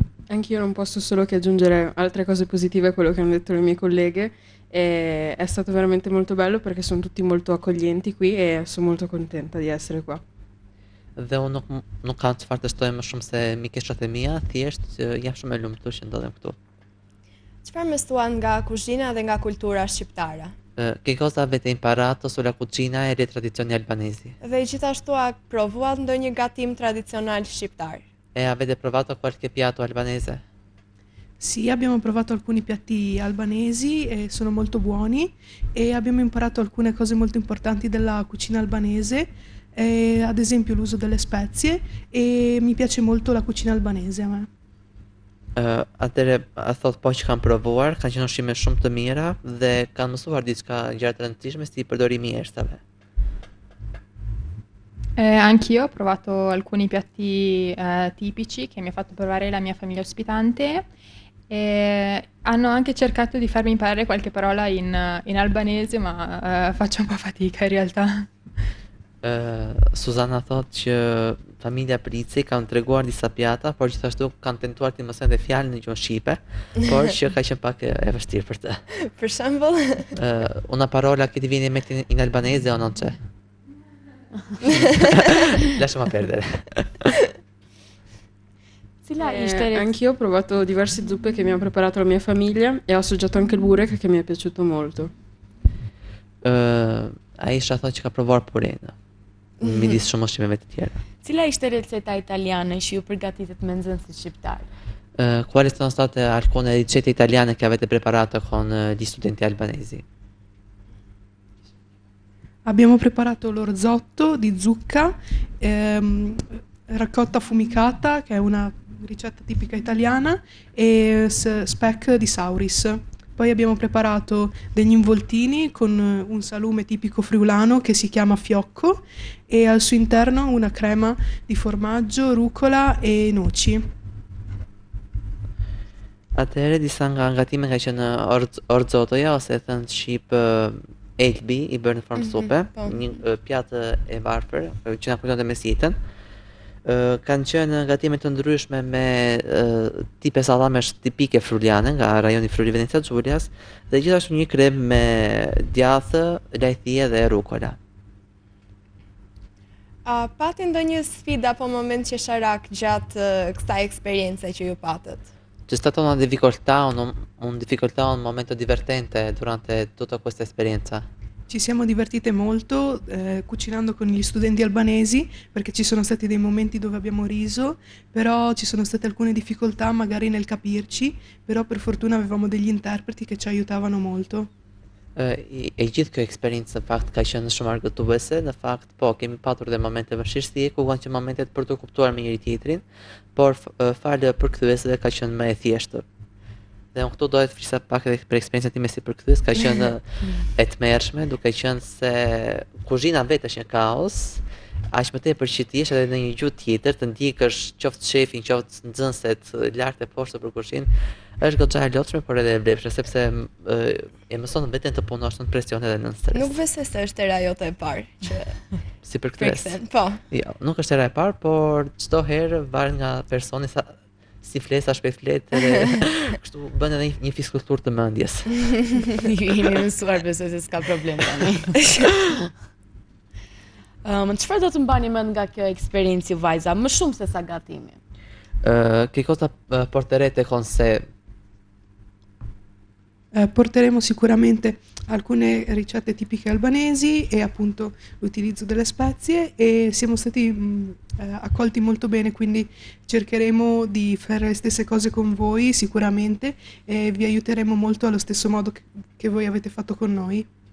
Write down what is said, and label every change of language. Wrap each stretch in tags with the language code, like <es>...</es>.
<it>Anch'io non posso solo che aggiungere altre cose positive a quello che hanno detto le mie colleghe. E è stato veramente molto bello perché sono tutti molto accoglienti qui e sono molto contenta di essere qua.</it> <sq>Dhe unë nuk kam çfarë të shtoj më shumë se mikeshat e mia, thjesht jam shumë e lumtur që ndodhem këtu. Çfarë mësuan nga kuzhina dhe nga kultura shqiptare?</sq> <it>Che cosa avete imparato sulla cucina e le tradizioni albanesi?</it> <sq>Dhe gjithashtu a provuat ndonjë gatim tradizional shqiptar?</sq> <it>E avete provato qualche piatto albanese? Sì, abbiamo provato alcuni piatti albanesi e sono molto buoni e abbiamo imparato alcune cose molto importanti della cucina albanese, ad esempio l'uso delle spezie e mi piace molto la cucina albanese a me.</it> <sq>Atëre, thot po që kanë provuar, kanë qenë ushqime shumë të mira dhe kanë mësuar diçka gjëra të rëndësishme si përdorimi i erëzave.</sq> <it>Anch'io ho provato alcuni piatti tipici che mi ha fatto provare la mia famiglia ospitante e hanno anche cercato di farmi imparare qualche parola in albanese, ma faccio un po' fatica in realtà.</it> <sq>Suzana thot që familja Prici kanë treguar disa pjata, por gjithashtu kanë tentuar të mësojnë dhe fjalën në gjuhën shqipe, por që ka qenë pak e vështirë për të. Për shembull,</sq> <it>una parola che ti viene in mente in albanese o non c'è? Lasciamo perdere. Anch'io ho provato diverse zuppe che mi ha preparato la mia famiglia e ho assaggiato anche il burek che mi è piaciuto molto.</it> <sq>Aisha thot që ka provuar purenë. Midis shumë ushqimeve të tjera. Cila ishte receta italiane që ju përgatitet me nxënësit shqiptar?</sq> <it>Quali sono state alcune ricette italiane che avete preparato con gli studenti albanesi? Abbiamo preparato l'orzotto di zucca, ricotta affumicata, che è una ricetta tipica italiana, e speck di sauris. Poi abbiamo preparato degli involtini con un salume tipico friulano che si chiama fiocco e al suo interno una crema di formaggio, rucola e noci.</it> <sq>Atëherë disa nga gatimet ka qenë orzotoja ose thënë shqip elbi i bërë në formë supe, një pjatë e varfër që na kujton mesjetën. Kanë qenë gatime të ndryshme me tipe sallamesh tipike fruliane nga rajoni Friuli Venezia Giulias dhe gjithashtu një krem me djathë, lajthie dhe rukola. Pati ndonjë sfida apo moment qesharak gjatë kësaj eksperience që ju patët?</sq> <it>C'è stata una difficoltà, un momento divertente durante tutta questa esperienza? Ci siamo divertite molto cucinando con gli studenti albanesi perché ci sono stati dei momenti dove abbiamo riso, però ci sono state alcune difficoltà magari nel capirci, però per fortuna avevamo degli interpreti che ci aiutavano molto.</it> <sq>E gjithë kjo eksperiencë në fakt ka qenë shumë argëtuese, në fakt po kemi patur dhe momente vështirësie ku kanë qenë momentet për të kuptuar me njëri tjetrin, por falë përkthyesve ka qenë më e thjeshtë. Dhe unë këtu dohet flisa pak edhe për eksperiencën time si përkthyes, ka qenë e tmerrshme, duke qenë se kuzhina vetë është një kaos, aq më tepër që ti je edhe në një gjuhë tjetër, të ndjekësh qoftë shefin, qoftë nxënëset lart e poshtë për kuzhinë, është goxha e lotshme, por edhe e vlefshme, sepse e mëson veten të punosh në presion edhe në stres. Nuk besoj se është era jote e parë që si përkthyes. Po. Jo, nuk është era e parë, por çdo herë varet nga personi sa si flesa shpejt flet edhe kështu bën edhe një fiskulturë të mendjes. Jemi mësuar, besoj se s'ka problem tani. Çfarë do të mbani mend nga kjo eksperiencë vajza, më shumë se sa gatimi?</sq> <it>Che cosa porterete con sé? Porteremo sicuramente alcune ricette tipiche albanesi e appunto l'utilizzo delle spezie e siamo stati accolti molto bene, quindi cercheremo di fare le stesse cose con voi sicuramente e vi aiuteremo molto allo stesso modo che voi avete fatto con noi.</it>